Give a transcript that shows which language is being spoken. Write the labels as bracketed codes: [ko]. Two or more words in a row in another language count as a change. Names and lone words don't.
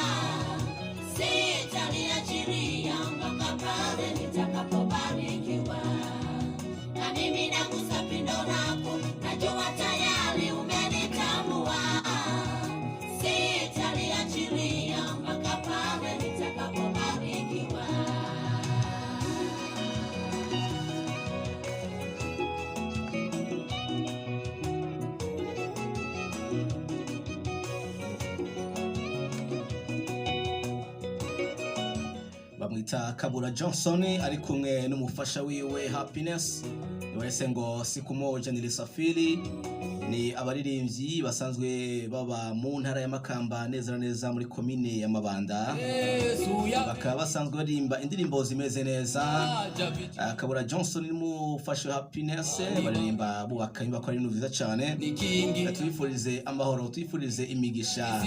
[sw] Sitaliachilia mpaka pale nitakapobarikiwa. Na mimi nagusa pindo lako, najua tayari umenitambua. Sitaliachilia mpaka pale nitakapobarikiwa. [rn] Bamwita Kabura Johnson ari kumwe n'umufasha wiwe Happiness. Wese ngo [sw] siku moja nilisafiri, [rn] ni abaririmbyi basanzwe baba mu ntara ya Makamba neza neza muri komine ya Mabanda. Bakaba basanzwe barimba indirimbo zimeze neza. Kabura Johnson ni mufasha Happiness, baririmba bubaka inyubako ari nziza cyane. Tuyifurize amahoro, tuyifurize imigisha.